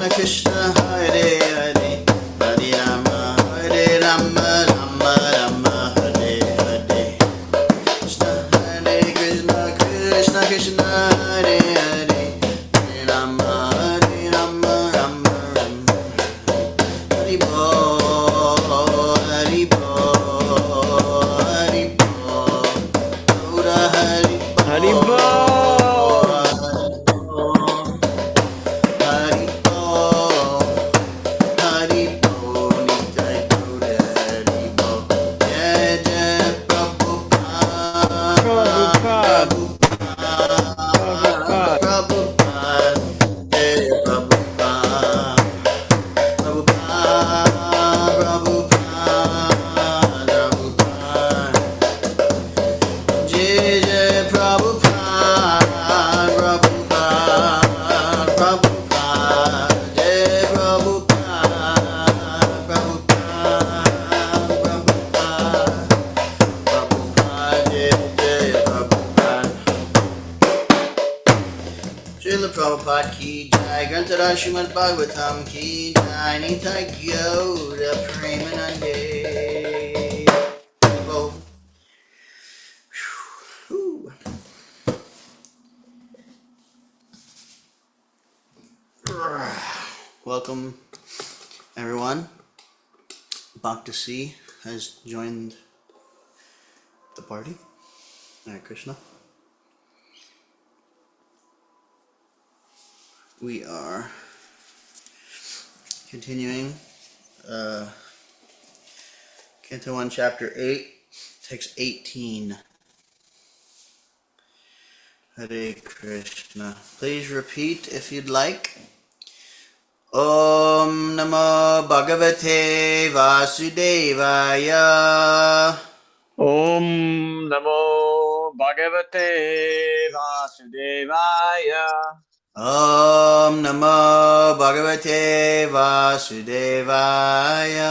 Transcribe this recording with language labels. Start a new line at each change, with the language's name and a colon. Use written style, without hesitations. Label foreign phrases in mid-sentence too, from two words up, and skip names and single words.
Sanskrit: कृष्ण, हरे हरे, हरे राम, राम राम, हरे हरे, कृष्ण, कृष्ण, कृष्ण कृष्ण, हरे हरे, हरे राम, राम राम, हरि बोल, हरि बोल, हरि बोल, गौर हरि Haribo! हरि बोल, हरि बोल, निताइ गौर हरि बोल, जय जय प्रभुपाद, Prabhupada! Prabhupada! प्रभुपाद, जय प्रभुपाद, प्रभुपाद, प्रभुपाद, जय जय प्रभुपाद, प्रभुपाद, प्रभुपाद, जय प्रभुपाद, प्रभुपाद, प्रभुपाद, जय जय प्रभुपाद. श्रील प्रभुपाद की जय, ग्रन्थर श्रीमद् भागवतम् की जय, निताइ गौर प्रेमानन्दे. Whoa. Whew.
English: Welcome, everyone. Bhakta C has joined the party. Hare Krishna. We are continuing Canto 1, Chapter 8, Text 18. Hare Krishna. Please repeat if you'd like.
Sanskrit: ॐ नमो भगवते वासुदेवाय. ॐ नमो भगवते वासुदेवाय. ॐ नमो भगवते वासुदेवाय.